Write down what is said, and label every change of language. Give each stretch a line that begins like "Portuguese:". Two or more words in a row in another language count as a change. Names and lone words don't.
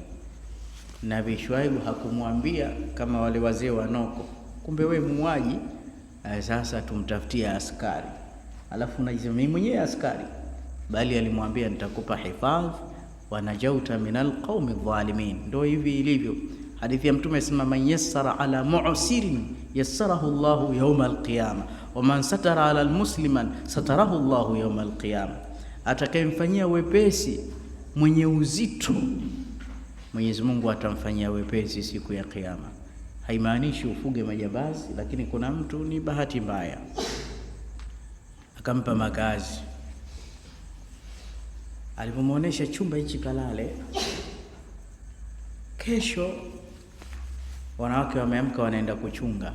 Swahili: Nabii Shuaibu hakumwambia kama wale wazee wa Noko, kumbe we muuaji, sasa tumtafutie askari alafu unajisema mimi mwenyewe askari, bali alimwambia nitakupa hifadhi
Arabic: ونجوت من القوم الظالمين.
Swahili: Ndio hivi ilivyo hadithi ya Mtume, sema
Arabic: من يسر على معسر يسره الله يوم القيامة ومن ستر على المسلم ستره الله يوم القيامة.
Swahili: Atakayemfanyia wepesi mwenye uzito, Mwenyezi Mungu atamfanyia wepesi siku ya kiyama. Haimaanishi ufuge majambazi, lakini kuna mtu ni bahati mbaya, akampa makazi. Alipomuonesha chumba hichi kalale, kesho wanawake wameamka wanaenda kuchunga.